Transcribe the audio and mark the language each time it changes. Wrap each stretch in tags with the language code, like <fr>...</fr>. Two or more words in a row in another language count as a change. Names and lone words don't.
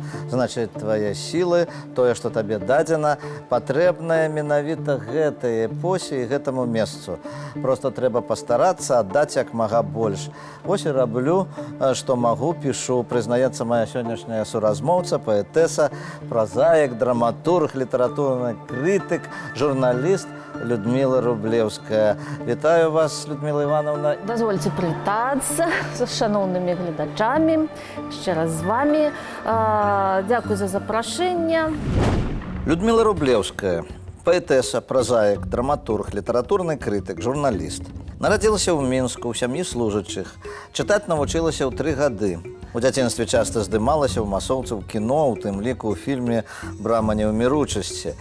<be>Значыць, твае сілы, тое, што табе дадзена, патрэбнае менавіта гэтай эпосе і гэтаму месцу. Просто трэба пастарацца аддаць як мага больш. Вось і раблю, што магу, пішу. Прызнаецца моя сённяшняя суразмоўца, паэтэса, празаік, драматург, літаратурны крытык, журналіст Людмила Рублеўская. Вітаю вас, Людмила Івановна.</be> <uk>Дозвольте привітатися з шановними глядачами, ще раз з вами. Дякую за запрошення.</uk> <be>Людмила Рублеўская, паэтэса, празаік, драматург, літаратурны крытык, журналіст. Нарадзілася ў Мінску, ў сям'і служачых. Чытаць навучылася ў 3 гады. У дзяцінстве часта здымалася ў масоўцы ў кіно, у тым ліку ў фільме «Брама неўміручасці».</be>